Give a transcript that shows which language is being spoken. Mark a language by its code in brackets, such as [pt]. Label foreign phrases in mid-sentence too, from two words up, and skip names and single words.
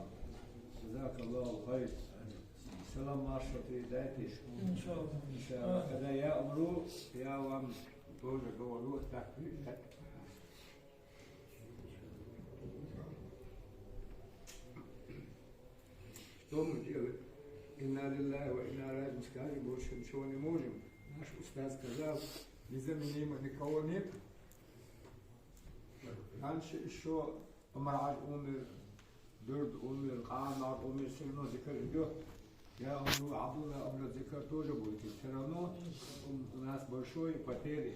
[ar] جزاك الله خير. [ru] Салам Маша, передайте. Иншаллах. Когда я умру, я вам тоже говорю так. Что мы делаем? [ar] إنا لله وإنا إليه راجعون, [ru] больше ничего не можем. Наш устав сказал, незаменимо никого нет. Раньше еще Умар умер, Дурд умер, Амар умер, все равно зикр идет. Я умру, Абдулла умрет, зикр тоже будет. Все равно у нас большие потери.